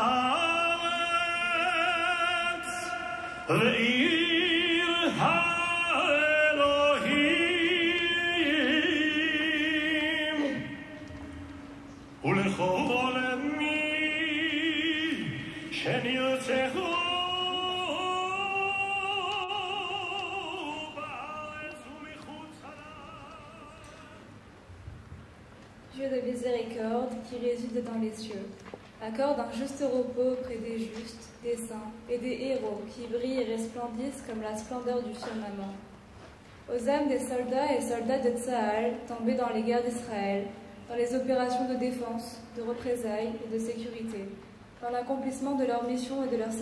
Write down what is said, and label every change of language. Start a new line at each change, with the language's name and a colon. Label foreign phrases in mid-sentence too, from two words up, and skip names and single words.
Hebrew: הארץ ועיר האלוהים ולכל מי שנרצחו בארץ ומחוצה לה.
French: Dieu de miséricorde qui réside dans les cieux, accorde un juste repos auprès des justes, des saints et des héros qui brillent et resplendissent comme la splendeur du firmament. Aux âmes des soldats et soldats de Tsahal tombés dans les guerres d'Israël, dans les opérations de défense, de représailles et de sécurité, dans l'accomplissement de leur mission et de leur